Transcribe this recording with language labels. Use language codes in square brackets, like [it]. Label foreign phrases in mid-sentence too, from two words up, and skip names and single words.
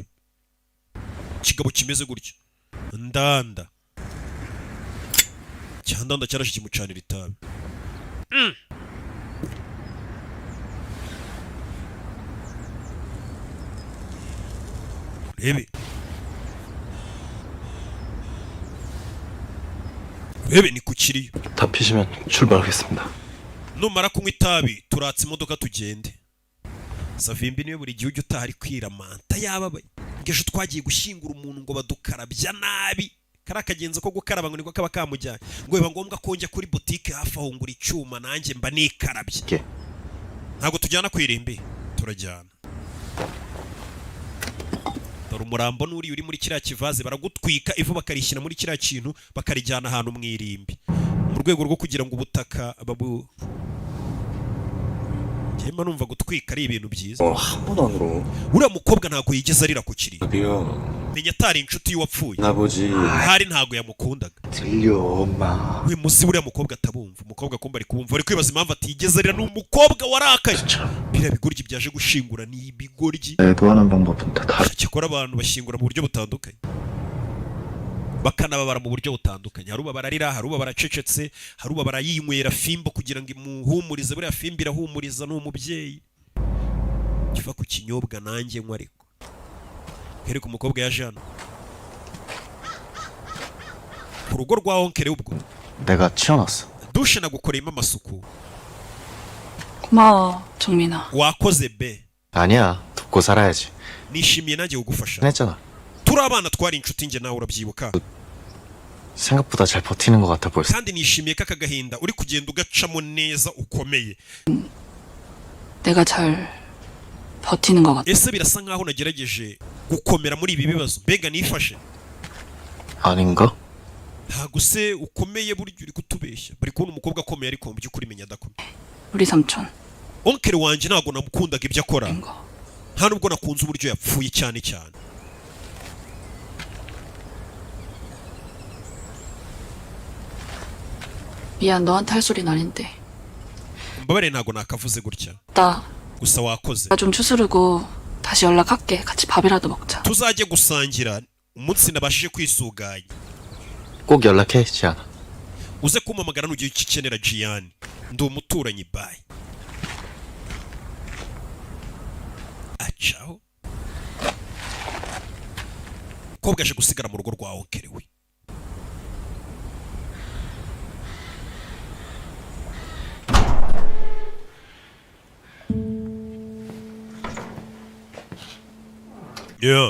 [rw] Kigabo kimeze gutya ndanda cyandanda cyaraje kimucanira itabi. Rebe ni kukiriyo. [ko] 다 피시면 출발하겠습니다. [rw] Numara kunywa itabi turatse imodoka tugende. Savimbi niwe buri gihe ujya utahari kwiramanta yababaye. Ngejo twagiye gushyingura umuntu ngo badukarabya nabi. Kari akagenzo ko gukaraba ngo niko kaba kamujyanye. Ngo biba ngombwa ko njya kuri boutique hafi aho ngura icyuma nanjye mba nikarabye. Ntabwo tujyana ku irimbi, turajyana. Dore umurambo n'uri uri muri kiriya kivaze baragutwika ivu bakarishyira muri kiriya kintu bakarijyana ahantu mu irimbi mu rwego rwo kugira ngo ubutaka babu Jema numva gutwika ari ibintu byiza. [ko] 한번 안으로. [rw] Uriya mukobwa ntago yigeze arira ku kiri. [ko] 여비야. [rw] Menya atari inshuti y'uwapfuye. [ko] 나보지. [rw] Hari ntago yamukundaga. [ko] 들려 엄마. [rw] We muzi uriya mukobwa atabumva. Umukobwa kumba ari kubumva ari kwibaza impamvu atigeze arira n'umukobwa warakaje. Bira bigoryi byaje gushingura ni ibigoryi. [ko] 도와는 방법은 다 다르. [rw] Cyakora abantu bashingura mu buryo butandukanye. Bakanababara mu buryo butandukanye. Haruba bararira, haruba baracecetse, haruba barayinywera fimbo kugira ngo imuhumurize. Buriya fimbo irahumuriza n'umubyeyi. Kiva ku kinyobwa nanjye nywa ariko. Here ku mukobwa yaje hano. Ku rugo rwa onkere ubwo. [ko] 내가 치워놨어. [rw] Dushe nagukoreyemo amasuku. [ko] 고마워, 정민아. [rw] Wakoze be. [ko] 아니야. 돕고 살아야지. [rw] Nishimiye nanjye kugufasha. [ko] 했잖아. [rw] Turi abana twari inshuti nge nawe urabyibuka. [ko] 생각보다 잘 버티는 것 같아 보였어. [rw] Kandi nishimiye ko akagahinda uri kugenda ugacamo neza ukomeye. [ko] 내가 잘 버티는 것 같아. [rw] Ese birasa nkaho nagerageje gukomera muri ibi bibazo. Mbega nifashe. [ko] 아닌가? [rw] Ntago se ukomeye buryo uri kutubeshya. Bari kubona umukobwa akomeye ariko mu by'ukuri menya adakomeye. [ko] 우리 삼촌. [rw] Onkere wanjye ntago namukundaga ibyo akora. [ko] 거. [rw] Nta nubwo nakunze uburyo yapfuye cyane cyane. [ko] 미안, 너한테 할 소린 아닌데. [rw] Mbabare ntago nakavuze gutya. [ko] 나 [rw] Gusa wakoze. [ko] 좀 추스르고 다시 연락할게. 같이 밥이라도 먹자. [rw] Tuzajye gusangira umunsi nabashije kwisuganya. [ko] 꼭 연락해, 지안아. [rw] Uze kumpamagara nugiye ukikenera Gianni. Ndi umuturanyi bye. Ciao. Kobwa aje gusigara mu rugo rwa onkere we. Yeah.